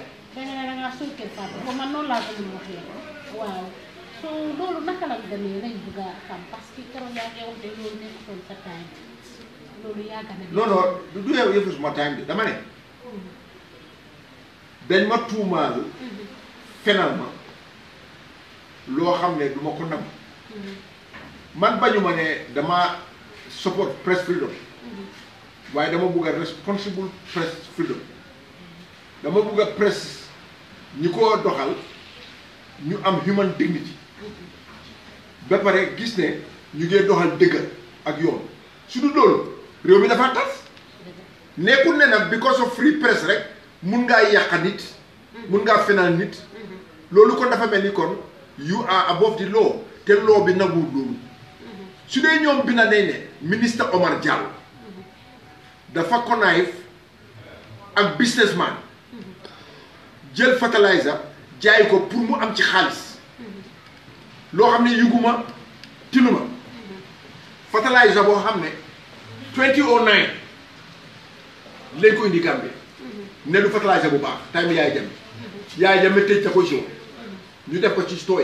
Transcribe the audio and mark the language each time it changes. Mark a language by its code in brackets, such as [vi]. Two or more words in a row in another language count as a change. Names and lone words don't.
[wo] da nga ne da ngaa sulkeel Fatou ba man noonu laa ko mën a waxee waaw so loolu naka la demee lañ bëgg a xam parce que keroog yaa ngi wax ne loolu nekkutoon sa time loolu yàgg na. non non du yow yëfu suma time bi dama ne. dañ ma tuumaal fenal ma loo xam ne du ma ko nam man bañu ma ne dama [en] support press freedom [wo] waaye dama bugg a [en] responsible press freedom [wo] dama bugg a press ñi ko doxal ñu am [en] human dignity [wo] ba pare gis ne ñu ngee doxal dëgg ak yoon su du loolu réew mi dafa tas nekkul ne nag [en] because of free press [wo] rek mun ngaa yàq nit mun ngaa fenal nit loolu kon dafa mel ni kon [en] you are above the [wo] law te law bi nagu loolu su dee ñoom bi na nañ ne ministre Omar Diallo dafa connive ak businessman jël fertilizer jaay ko pour mu am ci xaalis loo xam ne yuguma tinuma fertilizer boo xam ne 2009 lañ ko indi Gambie ne du fertilizer bu baax time yaay jame tëj ta ko si ñu def ko ci store